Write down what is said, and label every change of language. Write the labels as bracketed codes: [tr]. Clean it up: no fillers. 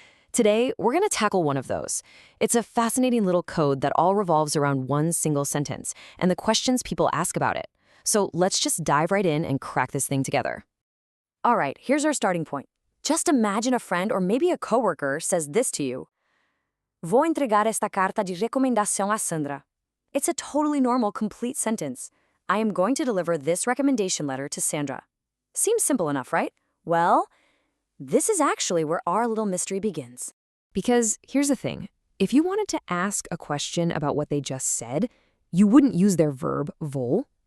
[en] Today, we're going to tackle one of those. It's a fascinating little code that all revolves around one single sentence and the questions people ask about it. So let's just dive right in and crack this thing together. All right, here's our starting point. Just imagine a friend or maybe a coworker says this to you. [pt] Vou entregar esta carta de recomendação a Sandra. [en] It's a totally normal, complete sentence. I am going to deliver this recommendation letter to Sandra. Seems simple enough, right? Well, this is actually where our little mystery begins. Because here's the thing. If you wanted to ask a question about what they just said, you wouldn't use their verb, vou.